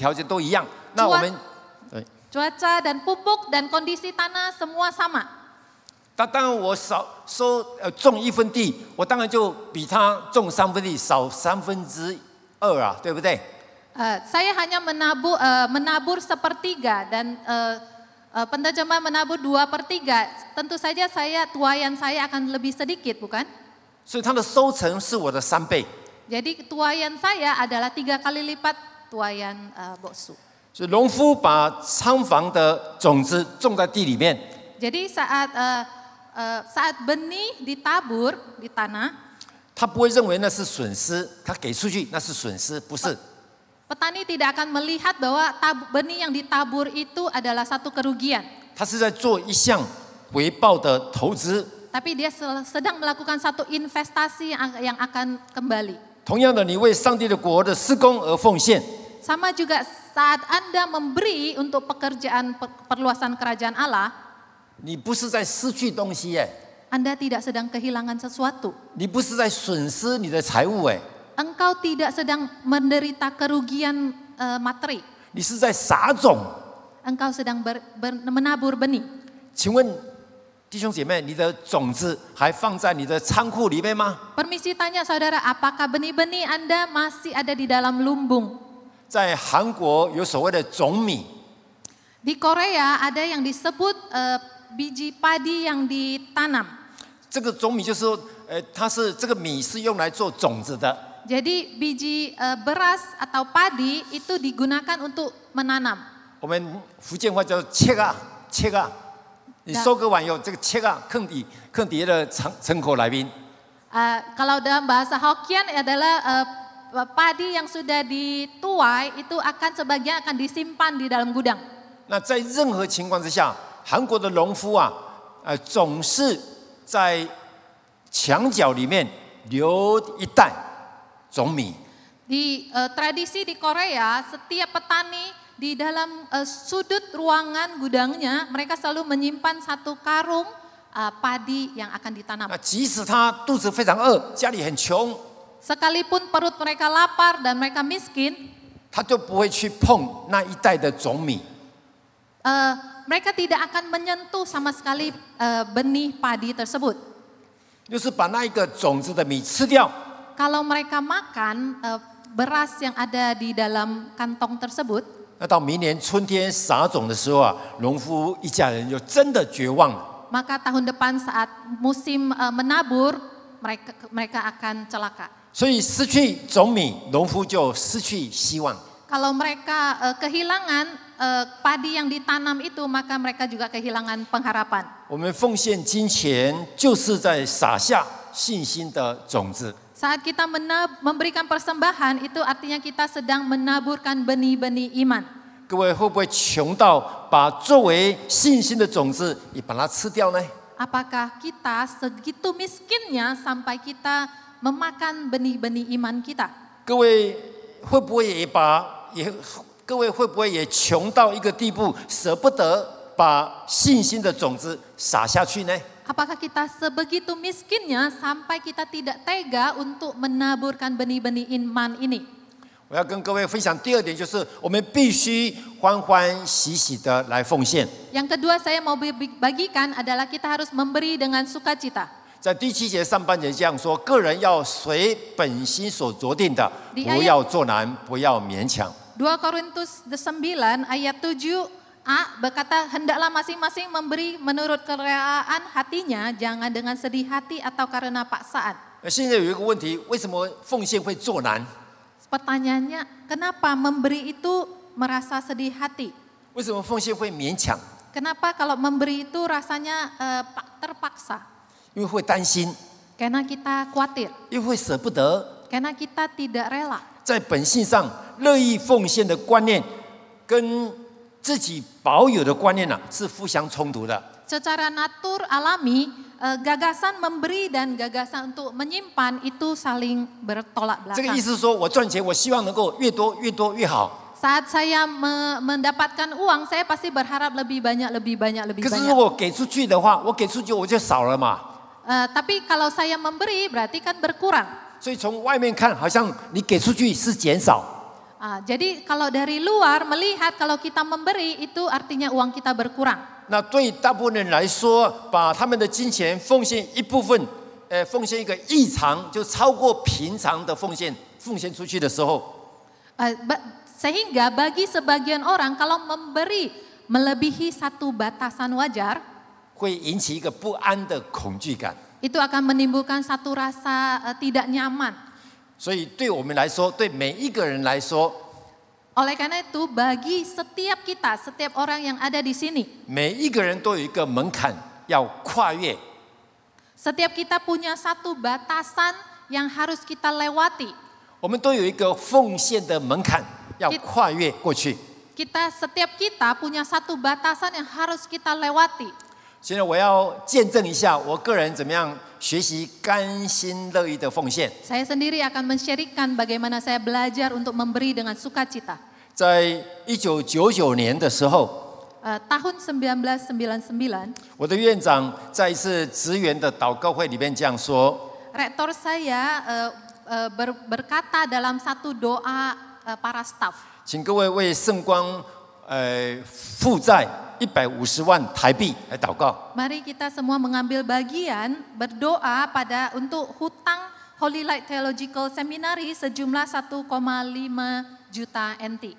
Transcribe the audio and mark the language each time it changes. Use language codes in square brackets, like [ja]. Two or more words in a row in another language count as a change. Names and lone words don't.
[zh] 我说气候的条件、肥沃土地的条件都一样，那我们 [id] Cuaca dan pupuk dan kondisi tanah semua sama. [zh] 当然我种1分地，我当然就比他种3分地少2/3啊，对不对？ [id] Saya hanya menabur 1/3 dan penterjemah menabur 2/3. Tentu saja tuaian saya akan lebih sedikit, bukan? [zh] 所以它的收成是我的3倍。 [id] Jadi tuaian saya adalah 3 kali lipat tuaian boksu. [zh] 所以农夫把仓房的种子种在地里面， [id] Jadi saat benih ditabur di tanah, [zh] 他不会认为那是损失，他给出去那是损失，不是。 [id] petani tidak akan melihat bahwa benih yang ditabur itu adalah satu kerugian. [zh] 他是在做一项回报的投资。 [id] Tapi dia sedang melakukan satu investasi yang akan kembali. [zh] 同样的，你为上帝的国的施工而奉献， [id] Sama juga saat Anda memberi untuk pekerjaan perluasan kerajaan Allah, [zh] 你不是在失去东西耶， [id] Anda tidak sedang kehilangan sesuatu. [zh] 你不是在损失你的财物哎， [id] Engkau tidak sedang menderita kerugian materi. [zh] 你是在撒种。 [id] Engkau sedang menabur benih. [zh] 请问弟兄姐妹，你的种子还放在你的仓库里面吗？ [id] Permisi tanya saudara, apakah benih-benih Anda masih ada di dalam lumbung? [zh] 在韩国有所谓的种米， [id] Di Korea ada yang disebut biji padi yang ditanam. [zh] 这个种米就是说，它是这个米是用来做种子的。 [id] Jadi biji beras atau padi itu digunakan untuk menanam. [zh] 我们福建话叫切啊切啊，你收割完以后，这个切啊坑底的城口来宾。 [id] Kalau dalam bahasa Hokkien adalah padi yang sudah dituai itu sebagian akan disimpan di dalam gudang. [zh] 那在任何情况之下，韩国的农夫啊，总是在墙角里面留一袋种米。 [id] Di tradisi di Korea, setiap petani di dalam sudut ruangan gudangnya mereka selalu menyimpan satu karung padi yang akan ditanam. [zh] 那即使他肚子非常饿，家里很穷， [id] Sekalipun perut mereka lapar dan mereka miskin, [zh] 他就不会去碰那一袋的种米。 [id] mereka tidak akan menyentuh sama sekali benih padi tersebut. [zh] 就是把那一个种子的米吃掉。 [id] Kalau mereka makan beras yang ada di dalam kantong tersebut, [zh] 那到明年春天撒种的时候啊，农夫一家人就真的绝望了。 [id] maka tahun depan saat musim menabur, mereka akan celaka. [zh] 所以失去种米，农夫就失去希望。 [id] Kalau mereka kehilangan padi yang ditanam itu, maka mereka juga kehilangan pengharapan. [zh] 我们奉献金钱，就是在撒下信心的种子。 [id] Saat kita memberikan persembahan, itu artinya kita sedang menaburkan benih-benih iman. [zh] 各位会不会穷到把作为信心的种子也把它吃掉呢？ [id] Apakah kita segitu miskinnya sampai kita memakan benih-benih iman kita? [zh] 各位会不会各位会不会也穷到一个地步，舍不得把信心的种子撒下去呢？ [id] Apakah kita sebegitu miskinnya sampai kita tidak tega untuk menaburkan benih-benih iman ini? [zh] 我要跟各位分享第二点，就是我们必须欢欢喜喜的来奉献。 [id] Yang kedua saya mau bagikan adalah kita harus memberi dengan sukacita. [zh] 在第7节上半节这样说：个人要随本心所酌定的，不要作难，不要勉强。 [id] 2 Korintus 9 ayat 7a berkata, hendaklah masing-masing memberi menurut kerelaan hatinya, jangan dengan sedih hati atau karena paksaan. [zh] 现在有一个问题，为什么奉献会作难？ [id] Pertanyaannya, kenapa memberi itu merasa sedih hati? [zh] 为什么奉献会勉强？ [id] Kenapa kalau memberi itu rasanya terpaksa? [zh] 因为会担心， [id] Karena kita khawatir, [zh] 因为会舍不得。 [id] karena kita tidak rela. [zh] 在本性上，乐意奉献的观念跟自己保有的观念是互相冲突的。 [id] Secara natur alami, gagasan memberi dan gagasan untuk menyimpan itu saling bertolak [zh] 这个 [id] belakang. [zh] 意思是说，我赚钱，我希望能够越多越多越好。 [id] Saat saya mendapatkan uang, saya pasti berharap lebih banyak, lebih banyak, lebih [zh] 可是 [id] banyak. [zh] 如果给出去的话，我给出去我就少了嘛。 [id] Tapi kalau saya memberi berarti kan berkurang. [zh] 所以从外面看，好像你给出去是减少， [id] Jadi kalau dari luar melihat kalau kita memberi itu artinya uang kita berkurang. [zh] 那对大部分人来说，把他们的金钱奉献一部分，奉献一个异常，就超过平常的奉献出去的时候， [id] Sehingga bagi sebagian orang kalau memberi melebihi satu batasan wajar, [zh] 会引起一个不安的恐惧感。 [id] itu akan menimbulkan satu rasa tidak nyaman. [zh] 所以对我们来说，对每一个人来说， [id] Oleh karena itu bagi setiap kita, setiap orang yang ada di sini, [zh] 每一个人都有一个门槛要跨越。 [id] setiap kita punya satu batasan yang harus kita lewati. [zh] 我们都有一个奉献的门槛要跨越过去。 [id] Setiap kita punya satu batasan yang harus kita lewati. [zh] 现在我要见证一下我个人怎么样学习甘心乐意的奉献。 [id] Saya sendiri akan men-sharingkan bagaimana saya belajar untuk memberi dengan sukacita. [zh] 在1999年的时候， [id] Tahun 1999, [zh] 我的院长在一次职员的祷告会里面这样说： [id] rektor saya berkata dalam satu doa para staf. [zh] 请各位为圣光负债150万台币来祷告。 [id] Mari kita semua mengambil bagian berdoa untuk hutang Holy Light Theological Seminary sejumlah 1,5 juta NT.